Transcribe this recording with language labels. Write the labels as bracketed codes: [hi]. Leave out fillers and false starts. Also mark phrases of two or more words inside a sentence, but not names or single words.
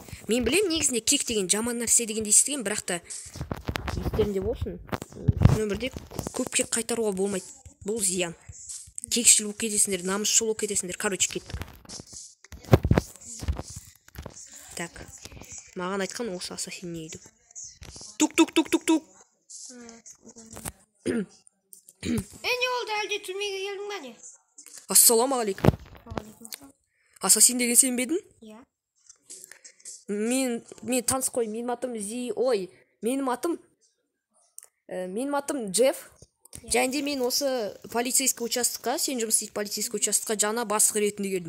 [kk] Мен білем, негізінде кек деген жаман нәрсе дегенде естіген, бірақ та естерінде болсын. Өмірде көп кек қайтаруға болмайды. Бұл зиян. Кекшіл болып кетесіңдер, намысшыл болып кетесіңдер. Короче, кеттік. Так. Маған айтқан осы ассасин не еді? Тук-тук-тук-тук-тук. [tr] Ne oldu, [kk] әлде түрмеге келдің бе не? Ассаламағалейкум. Ассасин деген сен бе едің? Иә. Мен таныс қой, менің атым Джефф. Және де мен осы [ru] полицейский участокқа, [kk] сен жұмыс істейтін [ru] полицейский участокқа [kk] жаңа бастық ретінде келдім.